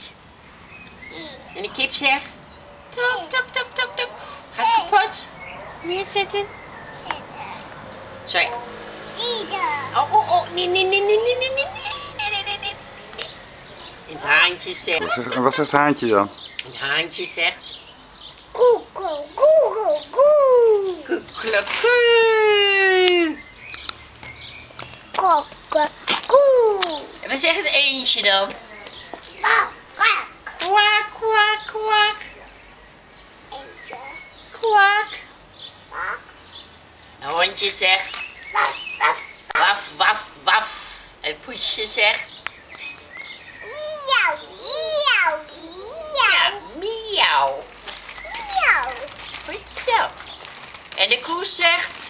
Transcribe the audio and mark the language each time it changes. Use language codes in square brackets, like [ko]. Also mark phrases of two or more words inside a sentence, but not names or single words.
[nl] En de kip zegt. Tok, tok, tok, tok, tok. Gaat kapot. Neerzetten. Sorry. Oh, oh, oh. Nee, nee, nee, nee, nee, nee, nee, nee, nee, nee, nee. Het haantje zegt. Wat zegt het haantje dan? Het haantje zegt. Koe, koe, koe, koe. Koekeloekoe. Koe, koe, koe. En wat zegt het eendje dan? Kwak, kwak. Kwak, kwak, kwak. Eentje. Kwak. Kwak. Een hondje zegt. Waf, waf. Waf, waf, waf. En poesje zegt. Miauw, miauw, Ja, miauw, miauw. miauw. Goed zo. En de koe zegt.